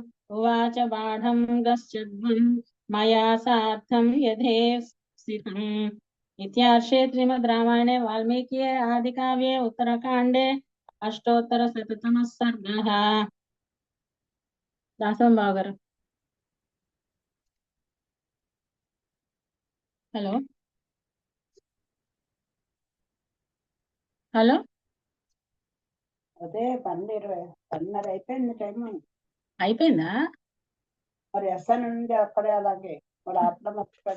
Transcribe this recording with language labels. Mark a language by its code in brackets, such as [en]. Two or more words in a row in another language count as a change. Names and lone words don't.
[sa] उवाच बाढं गच्छध्वं मया सार्धं यथेष्टितम् इत्यार्षे श्रीमद् रामायणे वाल्मीकिये आदिकाव्ये उत्तरकाण्डे अष्टोत्तरशततमः सर्गः दासं बागर [en] hello hello [te] అదే 12:30 అయిపోయింది టైం. అయిపోయిందా? మరి ఎస్ఎన్ ఉంది అక్కడే అలాగే మరి అప్పుడు మర్చిపోయా.